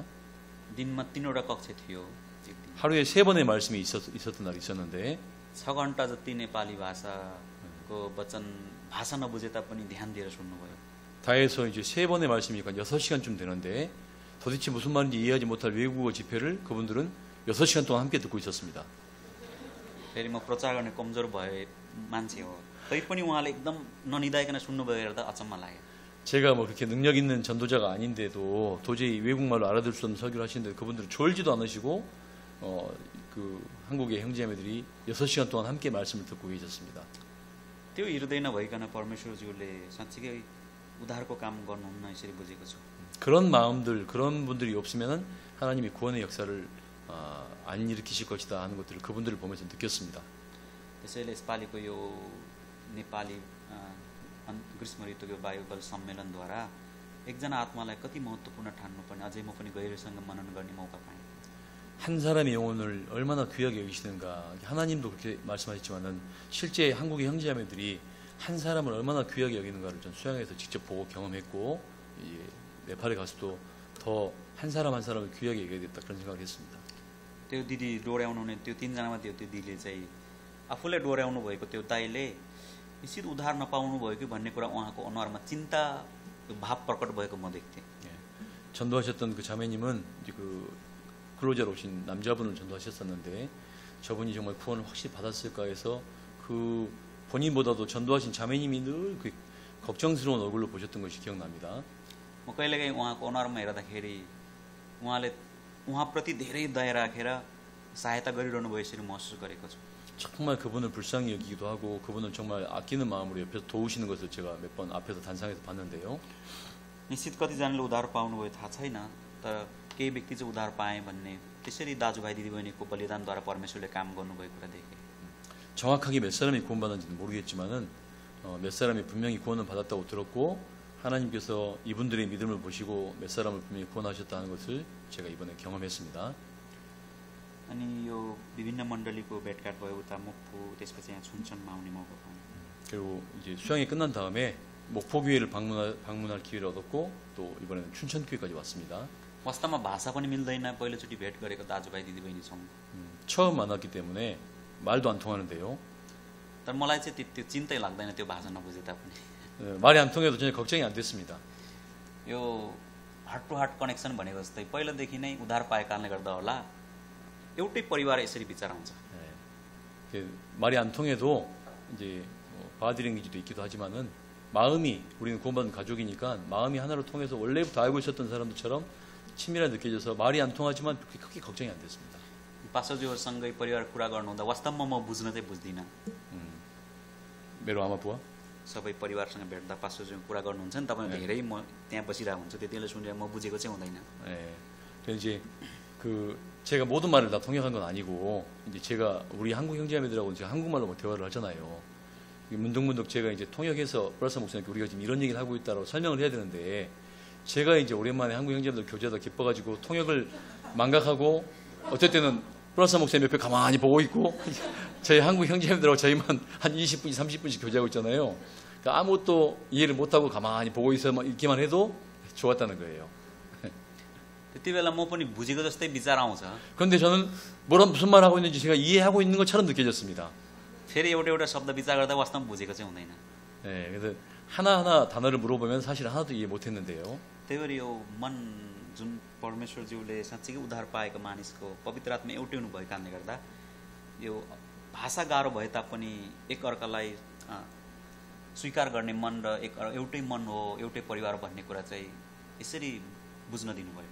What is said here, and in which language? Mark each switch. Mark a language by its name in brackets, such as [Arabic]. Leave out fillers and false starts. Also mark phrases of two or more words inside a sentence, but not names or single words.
[Nepali] दिनमा 3वटा कक्षा थियो. [Korean] 하루에 3번의 말씀이 있었던 날이 있었는데 [Nepali] 6 घण्टा जति नेपाली भाषाको वचन भाषा नबुझे तापनि ध्यान दिएर सुन्नुभयो. [Korean] 다해서 이제 3번의 말씀이니까 6시간쯤 되는데 도대체 무슨 말인지 이해하지 못할 외국어 집회를 그분들은 6시간 동안 함께 듣고 있었습니다. [Nepali] फेरि म प्रचार गर्ने कमजोर भए मान्छे हो तैपनि उहाँले एकदम ननिदाइकन सुन्नुभयो हेर्दा अचम्म लाग्यो. [Korean] 제가 뭐 그렇게 능력 있는 전도자가 아닌데도 도저히 외국말로 알아들 수 없는 설교를 하시는데 그분들은 졸지도 않으시고 그 한국의 형제자매들이 6시간 동안 함께 말씀을 듣고 계셨습니다. [Nepali] त्यो हृदय नभइकन परमेश्वरज्यूले साँच्चीकै उद्धारको काम गर्नुहुन्न यसरी बुझेको छु. [Korean] 그런 마음들, 그런 분들이 없으면 하나님이 구원의 역사를 안 일으키실 것이다 하는 것들을 그분들을 보면서 느꼈습니다. [Nepali] त्यसैले यसपालिको यो नेपाली ग्रीष्म ऋतुको बाइबल सम्मेलनद्वारा एकजना आत्मालाई कति महत्त्वपूर्ण ठान्नुपर्ने अझै म पनि गहिरोसँग मनन गर्ने मौका पाएँ. [Korean] 한 사람의 영혼을 얼마나 귀하게 여기시는가. 하나님도 그렇게 말씀하셨지만은 실제 한국의 형제자매들이 한 사람을 얼마나 귀하게 여기는가를 전 수양에서 직접 보고 경험했고 네팔에 가서도 더 한 사람 한 사람을 귀하게 여겨야 됐다 그런 생각을 했습니다. [Nepali] त्यो दिदी डोर्याउनु हुने त्यो तीनजनामा त्यो दिदीले चाहिँ आफूलाई डोर्याउनु भएको त्यो दाइले निश्चित उद्धार नपाउनु भयो कि भन्ने कुरा उहाँको अनुहारमा चिन्ता भाव प्रकट भएको म देख्थेँ. [Korean] 전도하셨던 그 자매님은 이제 그 근로자로 오신 남자분을 전도하셨었는데 저분이 정말 구원을 확실히 받았을까 해서 그 본인보다도 전도하신 자매님이 늘 그 걱정스러운 얼굴로 보셨던 것이 기억납니다. [Nepali] म कहिलेकाहीँ उहाँको अनुहारमा हेर्दाखेरि उहाँले उहाँप्रति धेरै दया राखेर सहायता गरिरहनु भयो यसरी महसुस गरेको छु. [Korean] 정말 그분을 불쌍히 여기기도 하고 그분을 정말 아끼는 마음으로 옆에서 도우시는 것을 제가 몇 번 앞에서 단상에서 봤는데요. [Nepali] निश्चित कतिजनाले उद्धार पाउनुभयो थाहा छैन तर केही व्यक्ति चाहिँ उद्धार पाए भन्ने त्यसरी दाजुभाइ दिदीबहिनीको बलिदानद्वारा परमेश्वरले काम गर्नुभएको कुरा देखेँ. [Korean] 정확하게 몇 사람이 구원받았는지는 모르겠지만은 몇 사람이 분명히 구원을 받았다고 들었고 하나님께서 이분들의 믿음을 보시고 몇 사람을 분명히 구원하셨다는 것을 제가 이번에 경험했습니다. [Nepali] अनि यो विभिन्न मण्डलीको भेटघाट भयो उता मुक्पु त्यसपछि यहाँ 춘천मा आउने मौका पाएँ. [Korean] 그리고 이제 수양이 끝난 다음에 목포교회를 방문할 기회를 얻었고 또 이번에는 춘천교회까지 왔습니다. [Nepali] वास्तवमा भाषा पनि मिल्दैन पहिलोचोटि भेट गरेको दाजुभाइ दिदीबहिनी छौँ. [Korean] 처음 만났기 때문에 말도 안 통하는데요. [Nepali] तर मलाई चाहिँ त्यो चिन्तै लाग्दैन त्यो भाषा नबुझे तापनि. [Korean] 말이 안 통해도 전혀 걱정이 안 됐습니다. [Nepali] यो [English] heart to heart connection [Nepali] भनेको जस्तै पहिलादेखि नै उद्धार पाएको कारणले गर्दा होला एउटै परिवार यसरी विचार आउँछ. [Korean] 말이 안 통해도 이제 바디랭귀지도 있기도 하지만은 마음이 우리는 구원받은 가족이니까 마음이 하나로 통해서 원래부터 알고 있었던 사람들처럼 친밀하게 느껴져서 말이 안 통하지만 그렇게 크게 걱정이 안 됐습니다. [Nepali] पास्टरज्यूहरूसँगै परिवार कुरा गर्नुहुँदा वास्तवमा म बुझ्न चाहिँ बुझ्दिनँ. मेरो आमा बुवा सबै परिवारसँग भेट्दा पास्टरज्यू कुरा गर्नुहुन्छ नि तपाईँ धेरै म त्यहाँ बसिरहेको हुन्छु त्यति बेला सुनेर म बुझेको चाहिँ हुँदैन. [Korean] 그래서 이제 그 제가 모든 말을 다 통역한 건 아니고 이제 제가 우리 한국 형제자매들하고 제가 한국말로 뭐 대화를 하잖아요. 문득문득 제가 이제 통역해서 브라스 목사님께 우리가 지금 이런 얘기를 하고 있다라고 설명을 해야 되는데 제가 이제 오랜만에 한국 형제자매들 교제하다 기뻐가지고 통역을 망각하고 어떨 때는 브라스 목사님 옆에 가만히 보고 있고 저희 한국 형제자매들하고 저희만 한 20분, 30분씩 교제하고 있잖아요. 그러니까 아무것도 이해를 못하고 가만히 보고 있기만 해도 좋았다는 거예요. [Nepali] त्यति बेला म पनि बुझेको जस्तै विचार आउँछ. [Korean] 그런데 저는 무슨 말 하고 있는지 제가 이해하고 있는 것처럼 느껴졌습니다. [Nepali] फेरि एउटा शब्द विचार गर्दा वास्तवमा बुझेको चाहिँ हुँदैन. [Korean] 그래서 하나하나 단어를 물어보면 사실 하나도 이해 못했는데요. [Nepali] त्यही भएर यो मन जुन परमेश्वरज्यूले साँच्चीकै उद्धार पाएको मानिसको पवित्र आत्मा एउटै हुनुभएको कारणले गर्दा यो भाषा गाह्रो भए तापनि एक अर्कालाई स्वीकार गर्ने मन र एउटै मन हो एउटै परिवार भन्ने कुरा चाहिँ यसरी बुझ्न दिनुभयो.